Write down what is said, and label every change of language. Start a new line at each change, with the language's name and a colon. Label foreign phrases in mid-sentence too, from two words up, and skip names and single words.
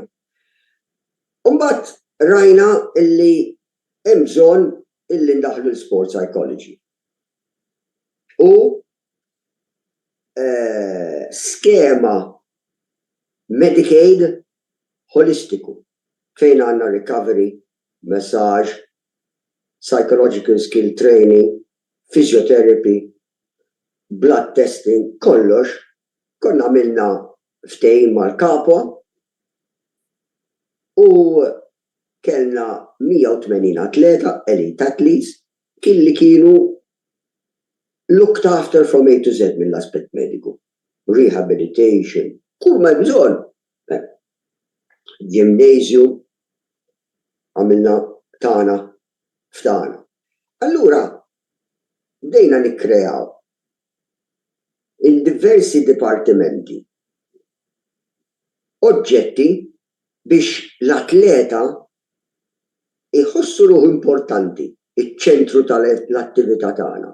Maltese: Mbagħad rajna illi hemm bżonn illi ndaħlu l-sport psychology. U skema Medicaid holistiku fejn għandna
English: recovery, massage, psychological skill training, physiotherapy, blood testing,
Maltese: kollox, konna għamilna ftehim mal-kapwa u kellna 180 atleta,
English: elite athletes,
Maltese: killi kienu
English: looked after from A to Z
Maltese: mill-aspett mediku. Rehabilitation, kull ma bżonn. Gymnasium, għamilna tana ftana. Allura, bdejna nikkreaw in diversi dipartimenti oġġetti biex l-atleta iħossu ruħu importanti, iċ-ċentru tal-attività tagħna.